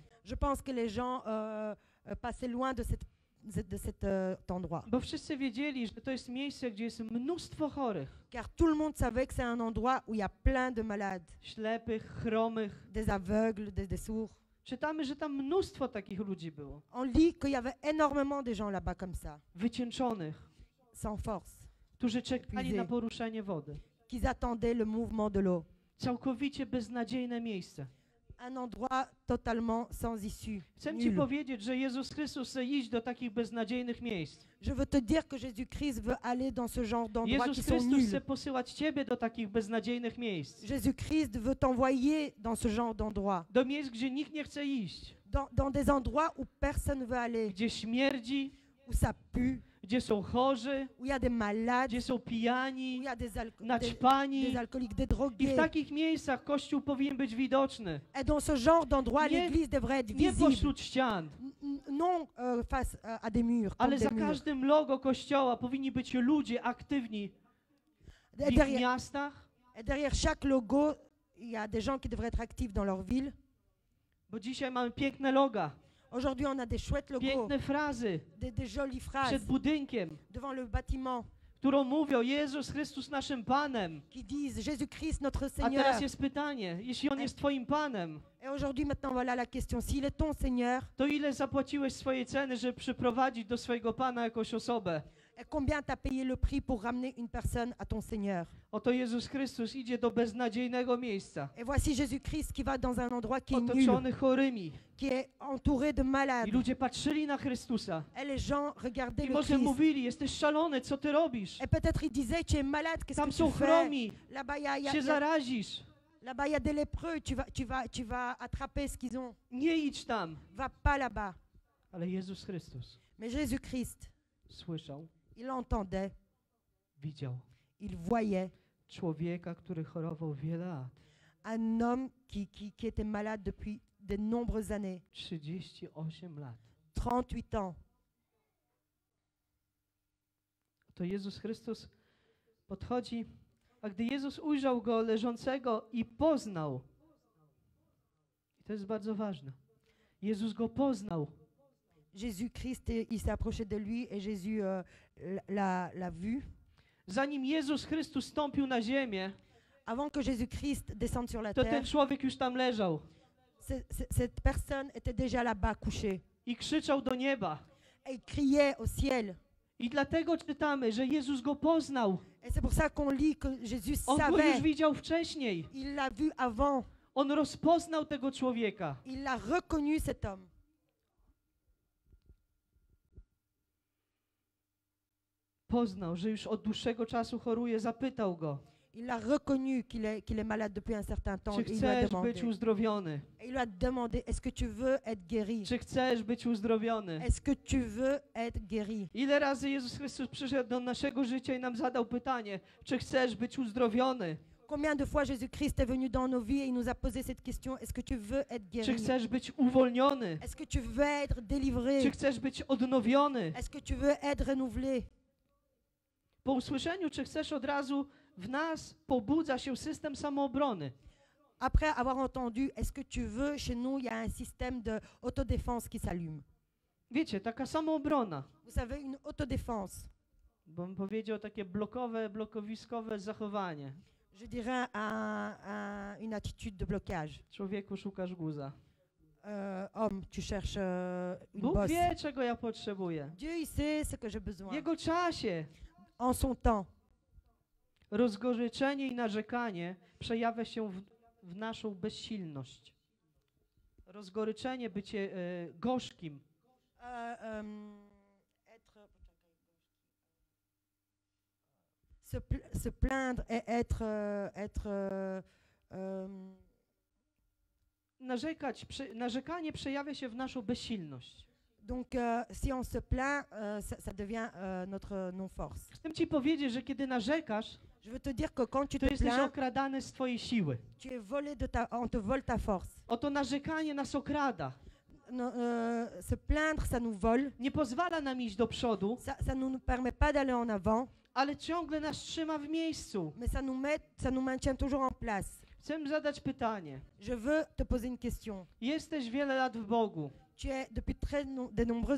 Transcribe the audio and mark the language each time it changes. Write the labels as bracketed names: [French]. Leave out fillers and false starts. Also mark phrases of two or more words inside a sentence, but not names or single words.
[French] Je pense que les gens passaient loin de cet endroit. [Polish] Bo wszyscy wiedzieli, że to jest miejsce, gdzie jest mnóstwo chorych. [French] Car tout le monde savait que c'est un endroit où il y a plein de malades, [Polish] Ślepych, chromych. [French] des aveugles, des sourds. [Polish] Czytamy, że tam mnóstwo takich ludzi było. [French] On lit qu'il y avait énormément de gens là-bas comme ça, [Polish] Wycieńczonych, [French] sans force, [Polish] którzy czekali [French] Épuisés. [Polish] na poruszenie wody. [French] qu'ils attendaient le mouvement de l'eau. [Polish] Całkowicie beznadziejne miejsce. [French] Un endroit totalement sans issue. [Polish] Chcę Ci [French] Nul. [Polish] powiedzieć, że Jezus Chrystus chce iść do takich beznadziejnych miejsc. [French] Je veux te dire que Jésus-Christ veut aller dans ce genre d'endroits qui [Polish] Jezus [French] sont [Polish] Chrystus chce [French] nuls. [Polish] posyłać Ciebie do takich beznadziejnych miejsc. [French] Jésus-Christ veut t'envoyer dans ce genre d'endroits, [Polish] Do miejsc, gdzie nikt nie chce iść. [French] dans des endroits où personne ne veut aller, [Polish] Gdzie śmierdzi, [French] où ça pue, [Polish] gdzie są chorzy, [French] où il y a des malades, [Polish] gdzie są [French] où [Polish] pijani, [French] il y a des [Polish] naćpani. [French] alcooliques, des [Polish] I w [French] drogués. [Polish] takich miejscach Kościół powinien być widoczny. [French] Et dans ce genre d'endroit, [Polish] Nie- [French] l'église devrait être [Polish] Nie [French] visible, [Polish] pośród ścian, [French] non face à des murs, comme [Polish] ale [French] des [Polish] za [French] murs. [Polish] każdym logo Kościoła powinni być ludzie aktywni w [French] Et [Polish] ich [French] derrière, [Polish] miastach, [French] et derrière chaque logo, il y a des gens qui devraient être actifs dans leur ville. [Polish] bo dzisiaj mamy piękne loga, [French] Aujourd'hui, on a des chouettes logos, [Polish] piękne frazy [French] des jolies phrases [Polish] przed budynkiem, [French] devant le bâtiment [Polish] którą mówią Jezus Chrystus naszym Panem. [French] qui disent Jésus-Christ notre [Polish] A [French] Seigneur. [Polish] teraz jest pytanie, jeśli On jest Twoim Panem, [French] Et aujourd'hui, maintenant, voilà la question. S'il est ton Seigneur, [Polish] to ile zapłaciłeś swojej ceny, żeby przyprowadzić do swojego Pana jakąś osobę? [French] et combien tu as payé le prix pour ramener une personne à ton Seigneur? [Polish] Oto Jezus Chrystus idzie do beznadziejnego miejsca, [French] Et voici Jésus-Christ qui va dans un endroit qui est nul, [Polish] otoczony chorymi. [French] qui est entouré de [Polish] I [French] malades. [Polish] ludzie patrzyli na Chrystusa [French] Et les gens regardaient [Polish] i [French] le [Polish] może [French] Christ. [Polish] mówili, jesteś szalony, co ty robisz? [French] Et peut-être ils disaient, tu es malade, qu'est-ce [Polish] Tam [French] que [Polish] są [French] tu fais? [Polish] chromi, [French] Là-bas, [Polish] się zarazisz. [French] là-bas, il y a des lépreux, tu vas attraper ce qu'ils ont. [Polish] Nie idź tam. [French] Va pas là-bas. [Polish] Ale Jezus Chrystus [French] Mais Jésus-Christ, [Polish] słyszał, [French] il entendait, [Polish] widział [French] il voyait [Polish] człowieka, który chorował wiele lat. [French] un homme qui était malade depuis de nombreuses années, [Polish] 38 lat. [French] 38 ans. [Polish] To Jezus Chrystus podchodzi, a gdy Jezus ujrzał go leżącego i poznał, i to jest bardzo ważne, Jezus go poznał. [French] Jésus-Christ, il s'est approché de lui et Jésus l'a vu. [Polish] Zanim Jezus Chrystus stąpił na ziemię, [French] Avant que Jésus-Christ descende sur la [Polish] to ten [French] terre, [Polish] człowiek już tam leżał [French] cette personne était déjà là-bas couchée. [Polish] i krzyczał do nieba. [French] Et il criait au ciel. [Polish] I dlatego czytamy, że Jezus go poznał. [French] Et c'est pour ça qu'on lit que Jésus [Polish] On go już [French] savait. [Polish] widział wcześniej. [French] Il l'a vu avant. [Polish] On rozpoznał tego człowieka. [French] Il a reconnu cet homme. [Polish] Poznał, że już od dłuższego czasu choruje, zapytał go, [French] Il a reconnu qu'il est malade depuis un certain temps. [Polish] czy [French] Et il lui a [Polish] chcesz [French] demandé. [Polish] być uzdrowiony? [French] Et il lui a demandé, est-ce que tu veux être guéri? [Polish] Czy chcesz być uzdrowiony? [French] Est-ce que tu veux être guéri? [Polish] Ile razy Jezus Chrystus przyszedł do naszego życia i nam zadał pytanie, czy chcesz być uzdrowiony? [French] Combien de fois Jésus-Christ est venu dans nos vies et il nous a posé cette question, est-ce que tu veux être [Polish] Czy [French] guéri? [Polish] chcesz być uwolniony? [French] Est-ce que tu veux être délivré? [Polish] Czy chcesz być odnowiony? [French] Est-ce que tu veux être renouvelé? [Polish] Po usłyszeniu, czy chcesz, od razu w nas pobudza się system samoobrony. [French] Après avoir entendu, est-ce que tu veux, chez nous, il y a un système d'autodéfense qui s'allume. [Polish] Wiecie, taka samoobrona, [French] Vous savez, une autodéfense, [Polish] bo bym powiedział takie blokowiskowe zachowanie. [French] je dirais une attitude de blocage. [Polish] Człowieku, szukasz guza. [French] Homme, tu cherches une [Polish] Bóg [French] bosse. [Polish] wie, czego ja potrzebuję. [French] Dieu, il sait ce que j'ai [Polish] W [French] besoin. [Polish] Jego czasie. [French] En son temps. [Polish] Rozgoryczenie i narzekanie przejawia się w naszą bezsilność. Rozgoryczenie, bycie gorzkim. [French] Se plaindre et [Polish] Narzekanie przejawia się w naszą bezsilność. [French] donc, si on se plaint, ça devient notre non-force. [Polish] Chcę ci powiedzieć, że kiedy narzekasz, [French] Je veux te dire que quand tu [Polish] to [French] te [Polish] jesteś [French] plains, [Polish] okradany z twojej siły. [French] tu es volé on te vole ta force. [Polish] Oto narzekanie nas okrada. No, [French] se plaindre, ça nous vole, [Polish] Nie pozwala nam iść do przodu, [French] ça ne nous permet pas d'aller en avant, [Polish] ale ciągle nas trzyma w miejscu. [French] mais ça nous maintient toujours en place. [Polish] Chcę zadać pytanie. [French] Je veux te poser une question. [Polish] Jesteś wiele lat w Bogu. [French] Tu es depuis de nombreuses